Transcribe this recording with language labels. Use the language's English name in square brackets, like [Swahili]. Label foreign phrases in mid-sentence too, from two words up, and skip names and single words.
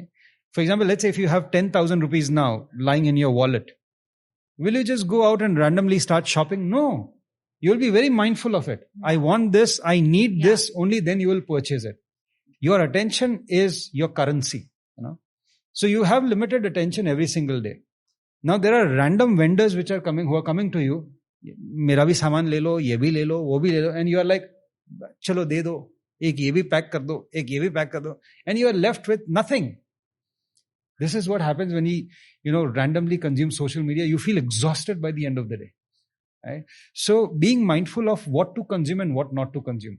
[English] For example, let's say if you have 10,000 rupees now lying in your wallet, will you just go out and randomly start shopping? No. You'll be very mindful of it. I want this, I need this, only then you will purchase it. Your attention is your currency. So you have limited attention every single day. Now there are random vendors who are coming to you. [Hindi] Mera bhi saman le lo, ye bhi le lo, wo bhi le lo. [English] And you are like, [Hindi] chalo de do. Ek ye bhi pack kar do, ek ye bhi pack kar do. [English] And you are left with nothing. This is what happens when you, randomly consume social media. You feel exhausted by the end of the day. Right? So being mindful of what to consume and what not to consume.